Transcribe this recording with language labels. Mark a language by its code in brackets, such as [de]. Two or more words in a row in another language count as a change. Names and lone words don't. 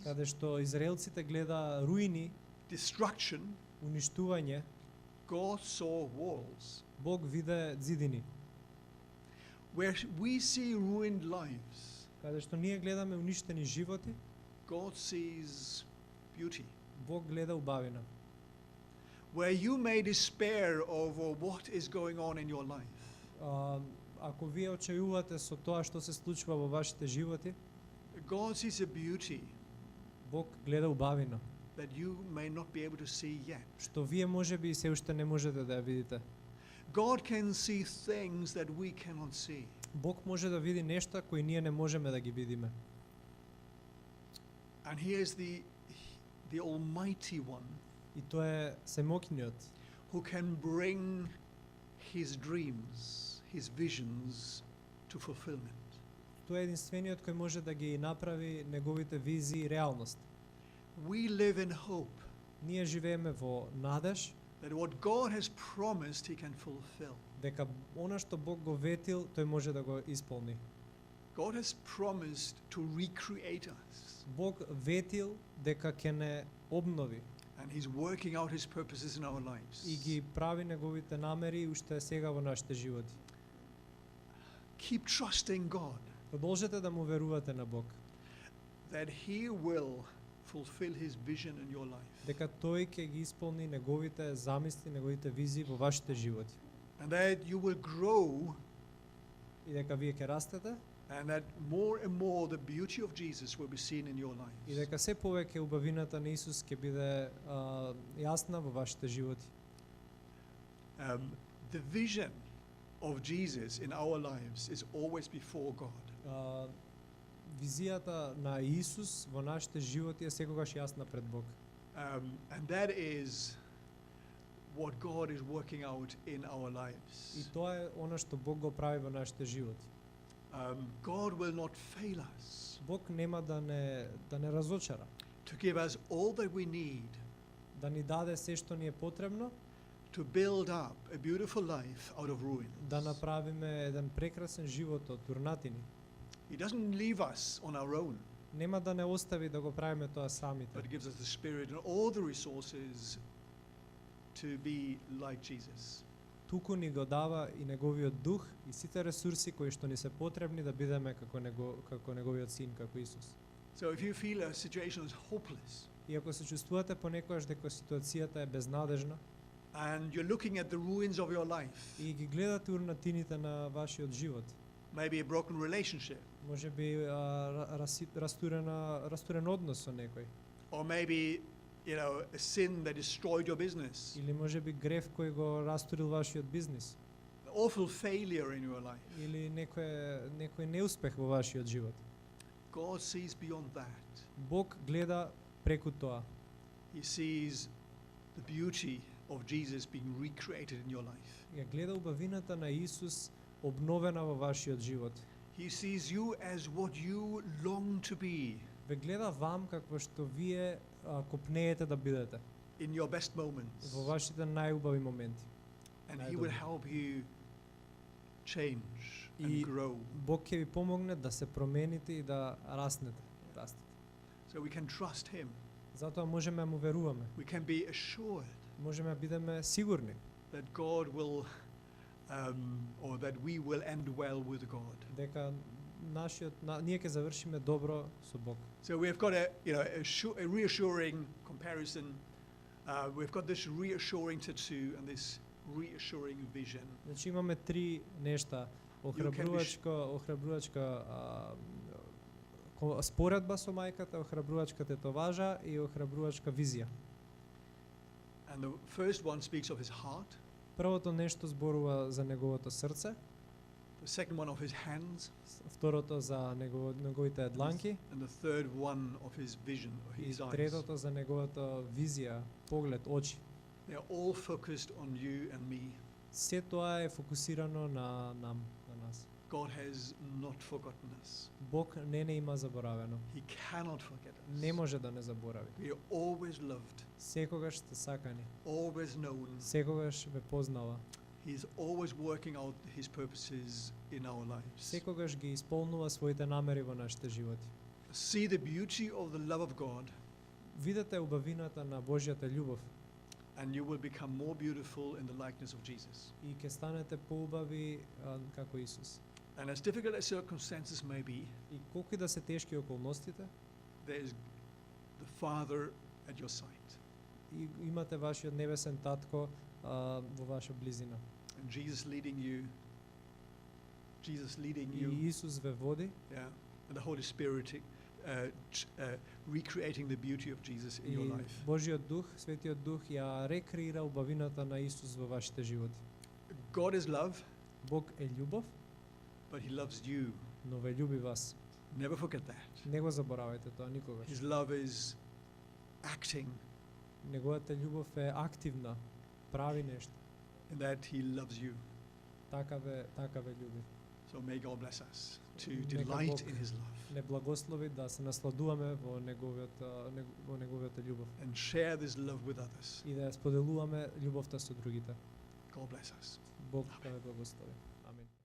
[mk] Каде што израелците гледа руини, [en] destruction, [mk] уништување, [en] God saw walls. [mk] Бог виде зидини. [en] Where we see ruined lives, [mk] Каде што ние гледаме уништени животи, [en] God sees beauty. [mk] Бог гледа убавина. [en] Where you may despair over what is going on in your life, [mk] Ако вие очајувате со тоа што се случува во вашите животи, [en] God sees a beauty [mk] Бог гледа убавина, [en] that you may not be able to see yet. [mk] што вие можеби се уште не можете да ја видите. [en] God can see things that we cannot see. [mk] Бог може да види нешта кои ние не можеме да ги видиме. [en] And he is the Almighty One [mk] И тоа е Семокниот, [en] who can bring his dreams, his visions to fulfillment. [mk] Тој е единствениот кој може да ги направи неговите визии реалност. [en] We live in hope [mk] Ние живееме во надеж [en] that what God has promised He can fulfill. [mk] дека она што Бог го ветил, тој може да го исполни. [en] God has promised to recreate us, [mk] Бог ветил дека ќе не обнови [en] and He's working out His purposes in our [mk] и [en] lives. [mk] ги прави неговите намери уште сега во нашите животи. [en] Keep trusting God [mk] Продолжете да му верувате на Бог, [en] that He will fulfill His vision in your life, [mk] дека тој ќе ги исполни неговите замисли, неговите визии во вашите животи. [en] and that you will grow, [mk] И дека вие ќе растете [en] and that more and more the beauty of Jesus will be seen in your [mk] и [en] lives. [mk] дека се повеќе убавината на Исус ќе биде јасна во вашите животи. [en] The vision of Jesus in our lives is always before God. [mk] Визијата на Исус во нашите животи е секогаш јасна пред Бог. [en] And that is what God is working out in our [mk] И [en] lives. [mk] тоа е она што Бог го прави во нашите животи. [en] God will not fail us [mk] Бог нема да не разочара, [en] to give us all that we need [mk] да ни даде се што ни е потребно, [en] to build up a beautiful life out of ruins. [mk] да направиме еден прекрасен живот од турнатини. [en] He doesn't leave us on our own, [mk] Нема да не остави да го правиме тоа самите, [en] but gives us the spirit and all the resources to be like Jesus. [mk] туку ни го дава и неговиот дух и сите ресурси кои што ни се потребни да бидеме како неговиот син, како Исус. [en] So if you feel a situation is hopeless [mk] И ако се чувствувате понекогаш дека ситуацијата е безнадежна [en] and you're looking at the ruins of your life, [mk] и ги гледате урнатините на вашиот живот, [en] maybe a broken relationship, [mk] можеби растурен однос со некој, [en] or maybe a sin that destroyed your business, [mk] или можеби грев кој го растурил вашиот бизнис, [en] an awful failure in your life. [mk] или некој неуспех во вашиот живот. [en] God sees beyond that. [mk] Бог гледа преку тоа. [en] He sees the beauty of Jesus being recreated in your life. [mk] Ја гледа убавината на Исус обновена во вашиот живот. [en] He sees you as what you long to be [mk] Ве гледа вам какво што вие копнеете да бидете [en] in your best moments. [mk] во вашите најубави моменти. [en] And He will help you change and [mk] И [en] grow. [mk] Бог ќе ви помогне да се промените и да растете. [en] So we can trust Him. [mk] Затоа можеме да му веруваме. [en] We can be assured [mk] Можеме да бидеме сигурни [en] that God will, or that we will end well with God. [mk] дека ние ќе завршиме добро со Бог. [en] So we've got a reassuring comparison. We've got this reassuring tattoo and this reassuring vision. [mk] Значи имаме три нешта: охрабрувачка споредба со мајката, охрабрувачка тетоважа и охрабрувачка визија. [en] And the first one speaks of his heart, [mk] Првото нешто зборува за неговото срце, [en] the second one of his hands, [mk] второто за неговите дланки [en] and the third one of his vision, or [mk] и [en] his eyes. [mk] третото за неговата визија, поглед, очи. [en] They are all focused on you and me. [mk] Се тоа е фокусирано на нас. [en] God has not forgotten us. [mk] Бог не има заборавено. [en] He cannot forget us. [mk] Не може да не заборави. [en] We are always loved, [mk] Секогаш сте сакани, [en] always known. [mk] секогаш ве познава, [en] He's always working out his purposes in our lives. [mk] секогаш ги исполнува своите намери во нашите животи. [en] See the beauty of the love of God, [mk] Видете убавината на Божјата љубов [en] and you will become more beautiful in the likeness of Jesus. [mk] и ќе станете поубави како Исус. [en] And as difficult as circumstances may be, [mk] И колку и да се тешки околностите, [en] there is the Father at your side. [mk] и имате вашиот небесен татко во ваша близина. [en] And Jesus leading you, [mk] И Исус ве води, [en] yeah, and the Holy Spirit recreating the beauty of Jesus in your [mk] и [en] life. [mk] Божјиот дух, Светиот дух ја рекреира убавината на Исус во вашите животи. [en] God is love, [mk] Бог е љубов, [en] but He loves you. [mk] но ве љуби вас. [en] Never forget that. [mk] Не го заборавајте тоа никогаш. [en] His love is acting [mk] Неговата љубов е активна, прави нешто. [en] in that He loves you. [mk] Така ве љуби. [en] So may God bless us to [mk] Нека [en] delight [mk] Бог [en] in His love [mk] не благослови да се насладуваме во неговата љубов [en] and share this love with others. [mk] и да ја споделуваме љубовта со другите. [en] God bless us. [mk] Бог да ме благослови.